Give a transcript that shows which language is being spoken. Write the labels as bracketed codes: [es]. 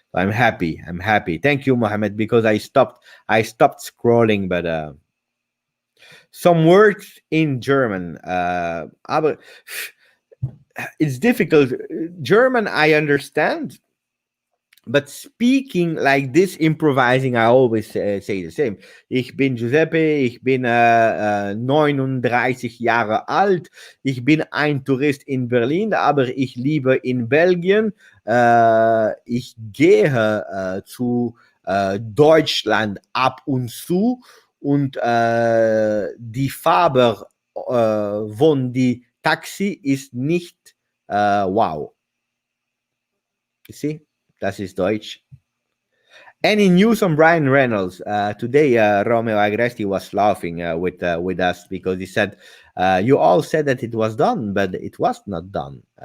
[en] So I'm happy. Thank you, Mohammed, because I stopped scrolling, but some words in German. Aber it's difficult. German, I understand, but speaking like this, improvising, I always say the same. [de] Ich bin Giuseppe, ich bin 39 Jahre alt, ich bin ein Tourist in Berlin, aber ich lebe in Belgien. Ich gehe zu Deutschland ab und zu, und die Farbe von die Taxi ist nicht wow. [en] You see? [de] Das ist Deutsch. [en] Any news on Brian Reynolds? Today, Romeo Agresti was laughing with us because he said, "You all said that it was done, but it was not done."